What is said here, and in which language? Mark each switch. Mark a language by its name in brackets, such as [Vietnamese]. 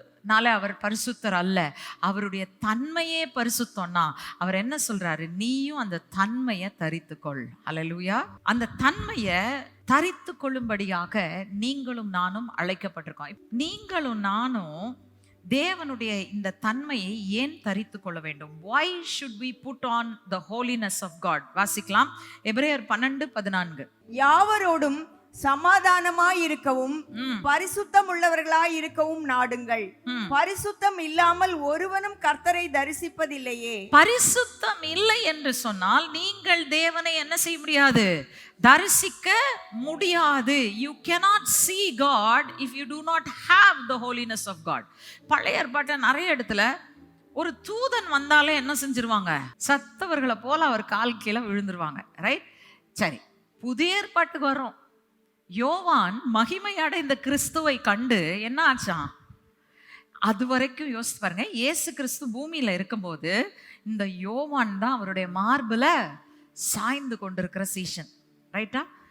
[Tamil] பரிசுத்தத்தினால அவர் பரிசுத்தர் அல்ல, அவருடைய தன்மையே பரிசுத்தம்னா அவர் என்ன சொல்றாரு, நீயும் அந்த தன்மையை தரித்துக்கொள். அல்லேலூயா. அந்த தன்மையை தரித்து கொள்ளும்படியாக நீங்களும் நானும் அழைக்கப்பட்டிருக்கோம். நீங்களும் நானும் தேவனுடைய இந்த தன்மையை ஏன் தரித்து கொள்ள வேண்டும்? [English] why should we put on the holiness of God? [Tamil] வாசிக்கலாம் எபிரேயர் 12:14. யாவரோடும் சமாதானமாய் இருக்கவும் பரிசுத்தம் உள்ளவர்களாய் இருக்கவும் நாடுங்கள். பரிசுத்தம் இல்லாமல் ஒருவனும் கர்த்தரை தரிசிப்பதில்லையே. பரிசுத்தம் இல்லை என்று சொன்னால் நீங்கள் தேவனை என்ன செய்ய முடியாது, தரிசிக்க முடியாது. [English] You cannot see God if you do not have the holiness of God. [Tamil] பழைய ஏற்பாட்டில் நிறைய இடத்துல ஒரு தூதன் வந்தாலே என்ன செஞ்சிருவாங்க, சத்தவர்களை போல அவர் கால் கீழே விழுந்துருவாங்க. ரைட், சரி. புதிய ஏற்பாட்டுக்கு வரோம். யோவான் மகிமையாட இந்த கிறிஸ்துவை கண்டு என்ன ஆச்சான்? அது வரைக்கும் யோசித்து பாருங்க, இயேசு கிறிஸ்து பூமியில இருக்கும்போது இந்த யோவான் தான் அவருடைய மார்புல சாய்ந்து கொண்டிருக்கிற சீஷன். ரைட்டா?